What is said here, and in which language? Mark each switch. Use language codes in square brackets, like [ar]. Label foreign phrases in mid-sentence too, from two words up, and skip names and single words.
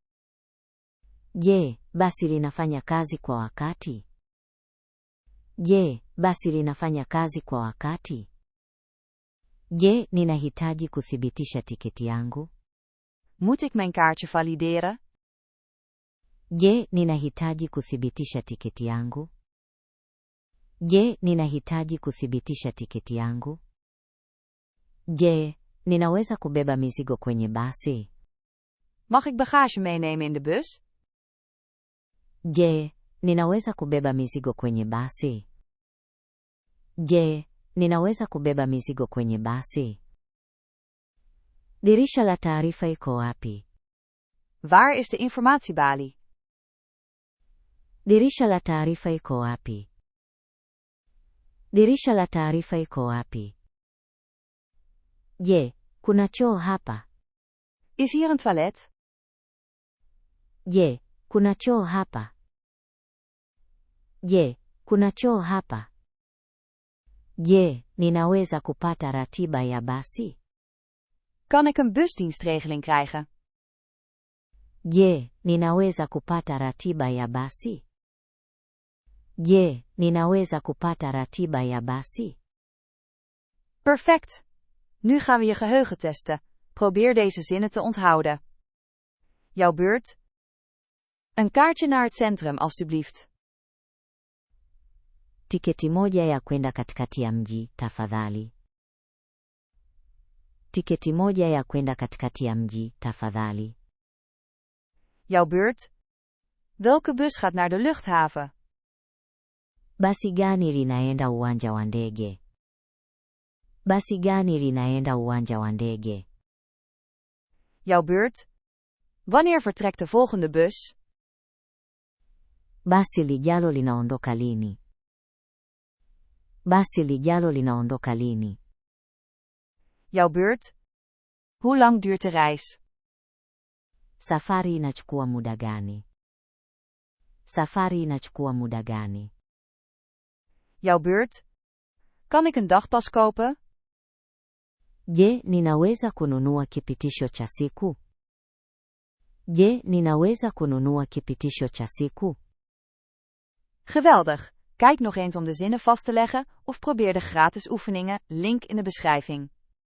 [sw] Je, basi linafanya kazi kwa wakati? Je, basi linafanya kazi kwa wakati? Je, ninahitaji kuthibitisha tiketi yangu? [nl] Moet ik mijn kaartje valideren? [sw] Je, ninahitaji kuthibitisha tiketi yangu? Je, ninahitaji kuthibitisha tiketi yangu? Je, ninaweza kubeba mizigo kwenye basi? [nl] Mag ik bagage meenemen in de bus? [sw] Je, ninaweza kubeba mizigo kwenye basi? Je, ninaweza kubeba mizigo kwenye basi? Dirisha la taarifa iko wapi? [nl] Waar is de informatiebalie? [sw] Dirisha la taarifa iko wapi? Dirisha la taarifa iko wapi? Je, kuna choo hapa? [nl] Is hier een toilet? [sw] Je, kuna choo hapa? Je, kuna choo hapa? Je, ninaweza kupata ratiba ya basi? [nl] Kan ik een busdienstregeling krijgen? [sw] Je, ninaweza kupata ratiba ya basi? Je, ninaweza kupata ratiba ya basi? [nl] Perfect. Nu gaan we je geheugen testen. Probeer deze zinnen te onthouden. Jouw beurt. Een kaartje naar het centrum, alstublieft. [sw] Tiketi moja ya kwenda katikati ya mji, tafadhali. Tiketi moja ya kwenda katikati ya mji, tafadhali. [nl] Jouw beurt. Welke bus gaat naar de luchthaven? [sw] Basi gani linaenda uwanja wa ndege? Basi gani linaenda uwanja wa ndege? [nl] Jouw beurt. Wanneer vertrekt de volgende bus? [sw] Basi lijalo linaondoka lini? Basi lijalo linaondoka lini? [nl] Jouw beurt. Hoe lang duurt de reis? [sw] Safari inachukua muda gani? Safari inachukua muda gani? [nl] Jouw beurt. Kan ik een dagpas kopen? [sw] Je, ninaweza kununua kipitisho cha siku? Je, ninaweza kununua kipitisho cha siku? [nl] Geweldig! Kijk nog eens om de zinnen vast te leggen of probeer de gratis oefeningen, link in de beschrijving.